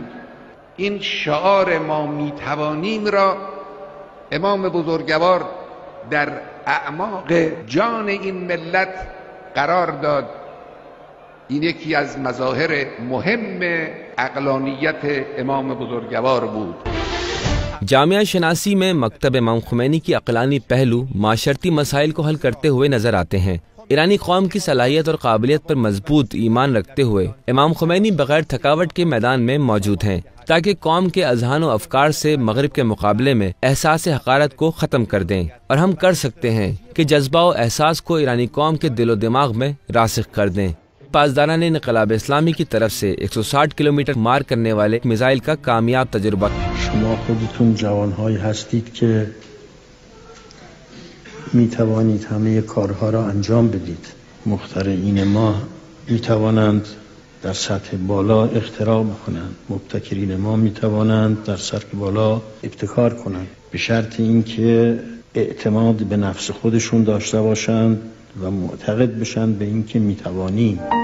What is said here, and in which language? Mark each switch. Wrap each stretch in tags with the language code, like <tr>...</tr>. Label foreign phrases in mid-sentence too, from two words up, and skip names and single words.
<fa>این شعار ما میتوانیم را امام بزرگوار در اعماق جان این ملت قرار داد. این یکی از مظاهر مهم عقلانیت امام بزرگوار بود.</fa> <ur>جامعہ شناسی میں مکتب امام خمینی کی عقلانی پہلو معاشرتی مسائل کو حل کرتے ہوئے نظر آتے ہیں. ایرانی قوم کی صلاحیت اور قابلیت پر مضبوط ایمان رکھتے ہوئے امام خمینی بغیر تھکاوٹ کے میدان میں موجود ہیں، تاکہ قوم کے اذہان و افکار سے مغرب کے مقابلے میں احساس حقارت کو ختم کر دیں. اور ہم کر سکتے ہیں کہ جذبہ و احساس کو ایرانی قوم کے دل و دماغ میں راسخ کر دیں. پاسداران انقلاب اسلامی کی طرف سے 160 کلومیٹر مار کرنے والے میزائل کا کامیاب تجربہ.</ur> <fa>شما خودتون جوانهایی هستید که میتوانید همه کارها را انجام بدید. مخترعین ما میتوانند در سطح بالا اختراع بکنند. مبتکرین ما میتوانند در سطح بالا ابتکار کنند، به شرط اینکه اعتماد به نفس خودشون داشته باشند و معتقد بشن به این که میتوانیم.</fa>